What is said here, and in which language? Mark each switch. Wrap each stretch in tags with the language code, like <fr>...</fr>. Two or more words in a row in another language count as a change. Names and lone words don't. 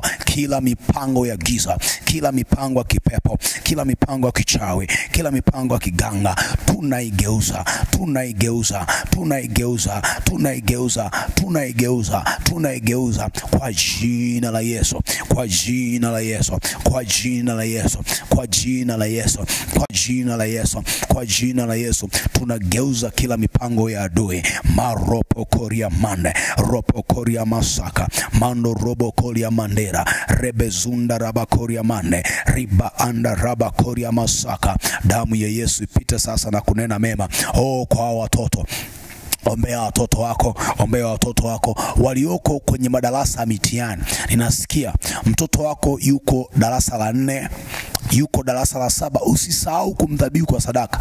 <sw>Kila mipango ya giza, kila mipango ya kipepo, kila mipango ya kichawi, kila mipango ya kiganga, tunaigeuza, tunaigeuza, tunaigeuza, tunaigeuza, tunaigeuza, tunaigeuza kwa jina la Yesu, kwa jina la Yesu, kwa jina la Yesu, kwa jina la Yesu, kwa jina la Yesu, kwa jina la Yesu. Tunageuza kila mipango ya adui. Maropo koria mande, ropo koria masaka, mando robo koria mandera, rebezunda rabakoria mande, riba anda rabakoria masaka. Damu ya Yesu ipite sasa na kunena mema kwa watoto. Ombea watoto wako, ombea watoto wako walioko kwenye madarasa mitihani. Ninasikia mtoto wako yuko darasa la 4, yuko darasa la 7, usisahau kumdhabihu kwa sadaka.</sw>